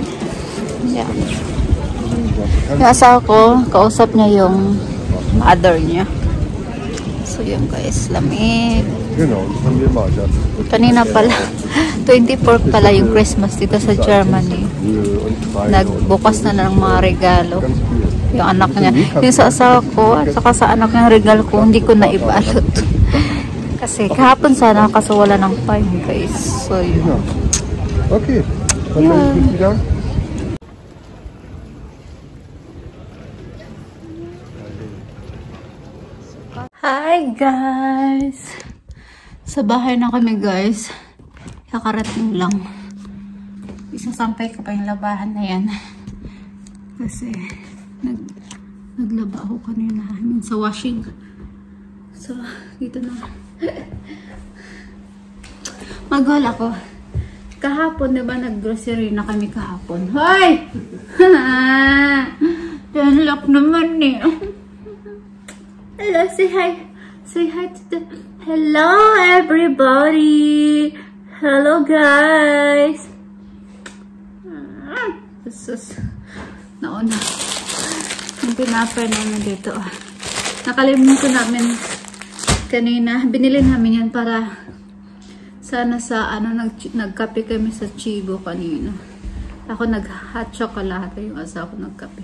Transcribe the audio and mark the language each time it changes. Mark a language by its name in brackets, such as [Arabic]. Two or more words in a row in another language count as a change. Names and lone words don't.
[English] Yeah. [Filipino] Yung asawa ko, kausap niya yung mother niya. So yun guys, lamig. [German] Genau, das haben wir mal. [Filipino] Kanina pala, 24 pala yung Christmas dito sa Germany. Nagbukas na ng mga regalo. Yung anak niya. Yung sa asawa ko, at saka sa anak niya regalo ko, hindi ko na ibalot. Kasi kahapon sana, kaso wala ng time guys. So yun. [German] Okay, dann melde ich mich wieder. [English] Hi guys! [Filipino] Sa bahay na kami guys. Kakarating lang. Isasampay ko pa yung labahan na yan. Kasi naglaba ako kanina. Sa washing. So, dito na. Maghol ako. Kahapon, diba nag-grocery na kami kahapon? Hoy! Danlak naman eh. [English] Hello, say hi. Say hi to the... Hello, everybody. Hello, guys. This is... [Filipino] Nauna. Yung pinapay namin dito. Nakalimutan namin kanina. Binili namin yan para sana sa nagkape kami sa Chibo kanina. Ako nag-hot chocolate. Yung asawa ko nagkape.